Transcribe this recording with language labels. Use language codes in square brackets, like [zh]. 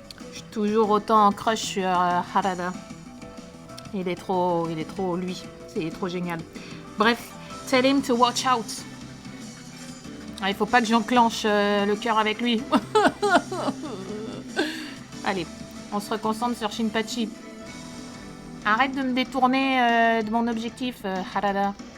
[fr] Je suis toujours autant en crush sur Harada. Il est trop lui. C'est trop génial. Bref, [en] tell him to watch out. [fr] Ah, il faut pas que j'enclenche le cœur avec lui. Allez, on se reconcentre sur Shinpachi. Arrête de me détourner de mon objectif, Harada.